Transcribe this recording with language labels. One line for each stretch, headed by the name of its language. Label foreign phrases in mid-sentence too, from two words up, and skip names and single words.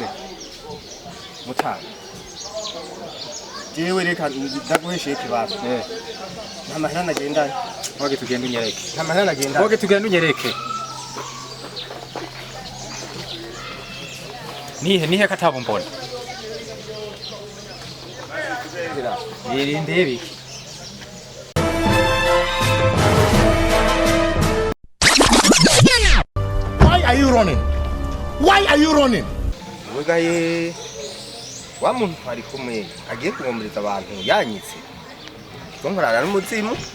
Rundi: mutazi jewe reka ndaguheshe ikibazo nta mahera nagendanye Wage tugenda unyereke. nta mahera nagendanye Wage tugenda unyereke. Nihe katabo mbona. Irinde biki.
English: Why are you running? Why are you running?
Rundi: wegaye wa muntu ari kumwe agiye kumumuriza abantu yanyitse ko nkorana n'umuzimu